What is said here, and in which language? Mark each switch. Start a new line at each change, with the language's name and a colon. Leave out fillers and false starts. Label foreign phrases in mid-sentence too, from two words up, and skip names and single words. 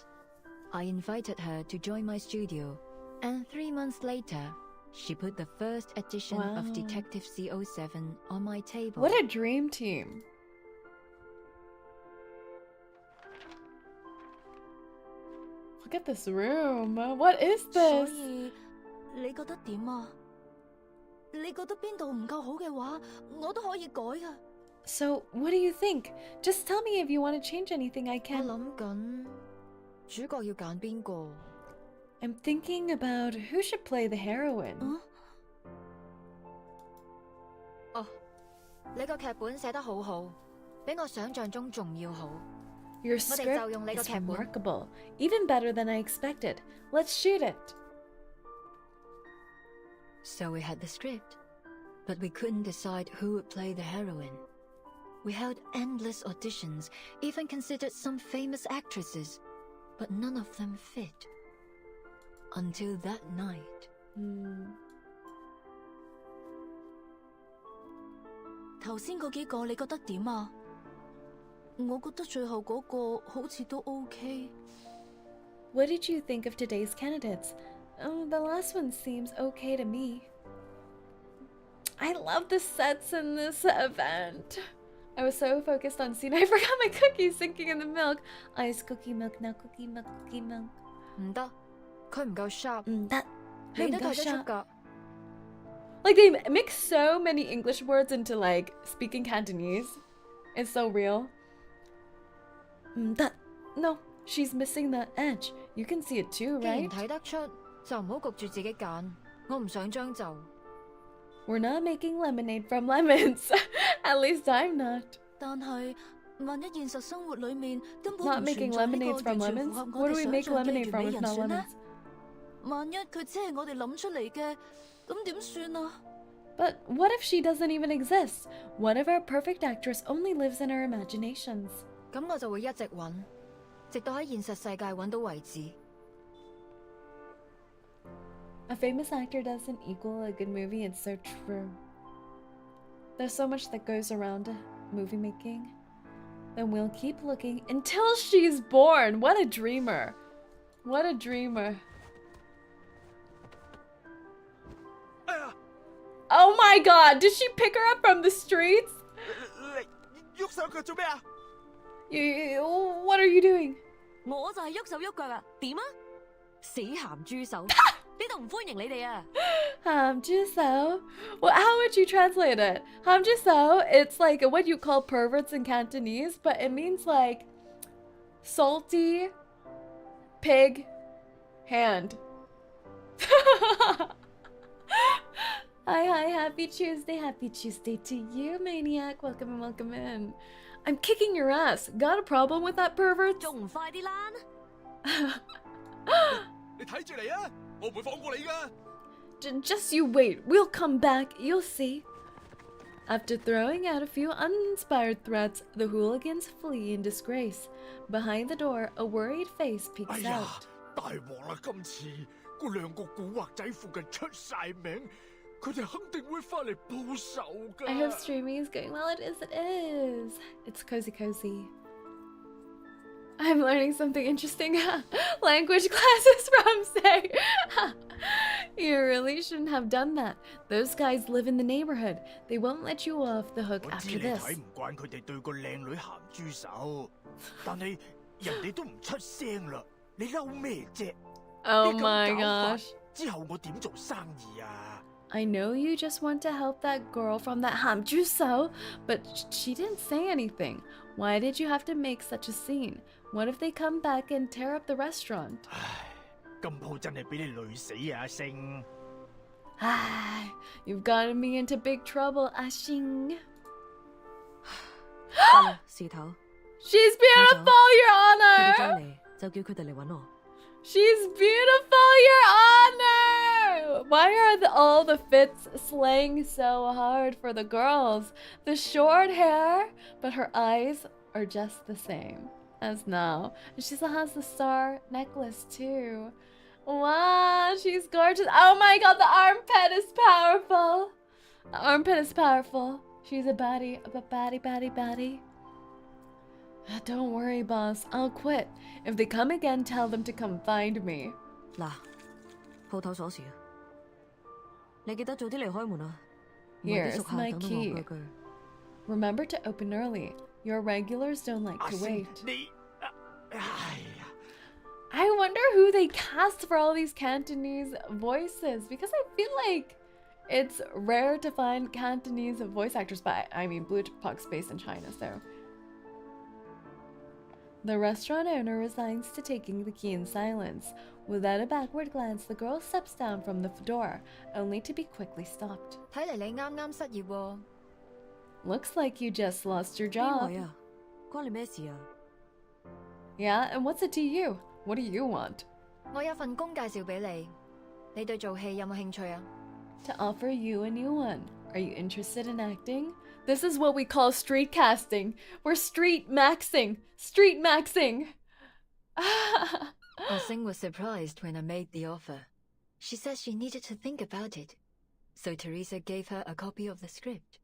English: I invited her to join my studio, and 3 months later, she put the first edition of Detective 𝐒𝐴𝐸 on my table. What a dream team. Look at this room. What is this?
Cantonese: 所以你覺得點啊？你覺得邊度唔夠好嘅話，我都可以改㗎。
English: So, what do you think? Just tell me if you want to change anything, I
Cantonese: 我
English: can.
Cantonese: 諗緊主角要揀邊個？
English: I'm thinking about who should play the heroine.
Cantonese: 哦，你個劇本寫得好好，比我想象中仲要好。
English: Your
Cantonese: 我哋就用
English: script
Cantonese: 你個
English: is
Cantonese: 劇本。
English: remarkable, even better than I expected. Let's shoot it. So we had the script, but we couldn't decide who would play the heroine. We held endless auditions, even considered some famous actresses, but none of them fit. Until that night.
Cantonese: 頭先嗰幾個你覺得點啊？我覺得最後嗰個好似都 OK。
English: What did you think of today's candidates? Oh, the last one seems okay to me. I love the sets in this event. I was so focused on seeing I forgot my cookies sinking in the milk. Ice cookie milk, now cookie milk, cookie milk.
Cantonese: 唔得，佢唔夠 sharp。唔得，你都睇得出 sharp 㗎。
English: Like they mix so many English words into like speaking Cantonese. It's so real. No, she's missing the edge. You can see it too,
Cantonese: 既然
English: right?
Cantonese: 睇得出，就唔好焗住自己揀。我唔想將就。
English: We're not making lemonade from lemons. At least I'm not.
Cantonese: 但係萬一現實生活裡面根本
English: Not
Cantonese: 唔
English: making
Cantonese: 存在呢個
English: lemonades from
Cantonese: 完全
English: lemons?
Cantonese: 符合
English: What
Cantonese: 我
English: do
Cantonese: 哋
English: we
Cantonese: 想
English: make
Cantonese: 象嘅
English: lemonade
Cantonese: 完
English: from
Cantonese: 美
English: if
Cantonese: 人
English: not
Cantonese: 選呢
English: lemons?？
Cantonese: 萬一佢只係我哋諗出嚟嘅，咁點算啊？
English: But what if she doesn't even exist? What if our perfect actress only lives in our imaginations?
Cantonese: 咁我就會一直揾，直到喺現實世界揾到為止。
English: A famous actor doesn't equal a good movie. It's so true. There's so much that goes around movie making. Then we'll keep looking until she's born. What a dreamer. What a dreamer. Oh my god, did she pick her up from the streets? What are you doing?
Cantonese: 我就係喐手喐腳啊！點啊？死鹹豬手！呢度唔歡迎你哋啊！
English: Hamjuso? Well, how would you translate it? Hamjuso, it's like what you call perverts in Cantonese, but it means like salty pig hand. Hi, happy Tuesday to you, Maniac. Welcome in, welcome in. I'm kicking your ass. Got a problem with that pervert?
Cantonese: 仲唔快啲啦！你睇住嚟啊！我唔會放過你㗎。
English: Just you wait. We'll come back. You'll see. After throwing out a few uninspired threats, the hooligans flee in disgrace. Behind the door, a worried face peeks out.
Cantonese: 大鑊啦！今次嗰兩個古惑仔附近出晒名，佢哋肯定會翻嚟報仇㗎。
English: I hope streaming is going well. It is. It is. It's 𝐒𝐴𝐸𝐿𝐸. I'm learning something interesting. Language classes from Say. You really shouldn't have done that. Those guys live in the neighborhood. They won't let you off the hook
Cantonese: 我
English: after
Cantonese: 知你
English: this.
Cantonese: 睇唔慣佢哋對個靚女鹹豬手，但係人哋都唔出聲啦，你嬲咩啫？
English: Oh
Cantonese: 你咁
English: my
Cantonese: 搞法
English: gosh.
Cantonese: 之後我點做生意啊？
English: I know you just want to help that girl from that hamjuso, but she didn't say anything. Why did you have to make such a scene? What if they come back and tear up the restaurant?
Cantonese: 今鋪真係俾你累死啊，阿星！
English: You've gotten me into big trouble, Ashing.
Cantonese: 得啦，事頭。
English: She's beautiful, Your
Cantonese: 佢哋
English: Honor!
Cantonese: 再嚟就叫佢哋嚟揾我。
English: She's beautiful, Your Honor! Why are all the fits slaying so hard for the girls? The short hair, but her eyes are just the same. as now. And she still has the star necklace too. Wow, she's gorgeous. Oh my god, the armpit is powerful. The armpit is powerful. She's a baddie, baddie. Don't worry, boss. I'll quit. If they come again, tell them to come find me.
Cantonese: 嗱，鋪頭鎖匙啊，你記得早啲離開門啊，唔係啲
English: Here's
Cantonese: 熟客
English: my
Cantonese: 等到
English: key.
Cantonese: 戇居居。
English: Remember to open early. Your regulars don't like to wait. I wonder who they cast for all these Cantonese voices, because I feel like it's rare to find Cantonese voice actors, but I mean, Blue Puck's based in China, so. The restaurant owner resigns to taking the key in silence. Without a backward glance, the girl steps down from the door, only to be quickly stopped.
Cantonese: 睇嚟你啱啱失業喎。
English: Looks like you just lost your
Cantonese: 邊
English: job.
Cantonese: 位啊？關你咩事啊？
English: Yeah, and what's it to you? What do you want?
Cantonese: 我有份工介紹俾你，你對做戲有冇興趣啊？
English: To offer you a new one. Are you interested in acting? This is what we call street casting. We're street maxing. Street maxing. Sing was surprised when I made the offer. She said she needed to think about it. So Teresa gave her a copy of the script.